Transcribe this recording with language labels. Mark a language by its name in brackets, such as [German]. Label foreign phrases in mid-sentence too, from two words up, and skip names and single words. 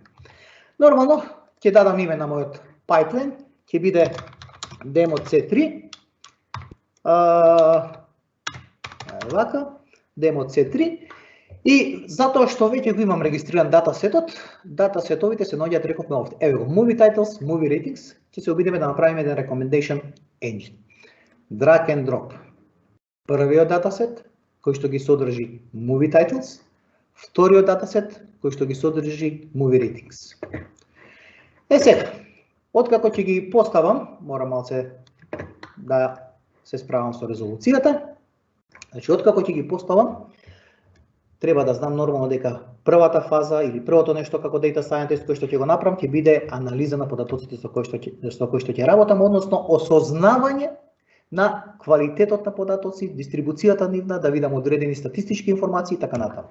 [Macedonian] Нормално ќе дадам име на мојот pipeline, ќе биде demo C3. Вака, demo C3. И затоа што веќе го имам регистриран датасетот, датасетовите се наоѓаат, рековме овде. Еве го, [English] movie titles, movie ratings, [Macedonian] ќе се обидеме да направиме еден [English] recommendation engine. Drag and drop. [Macedonian] Првиот датасет кој што ги содржи [English] movie titles, [Macedonian] вториот датасет кој што ги содржи [English] movie ratings. [Macedonian] Сега, откако ќе ги поставам, морам малце да се справам со резолуцијата. Значи, откако ќе ги поставам, треба да знам нормално дека првата фаза или првото нешто како [English] data scientist [Macedonian] кој што ќе го направам ќе биде анализа на податоците со кои што ќе работам, односно осознавање на квалитетот на податоци, дистрибуцијата нивна, да видам одредени статистички информации и така натаму.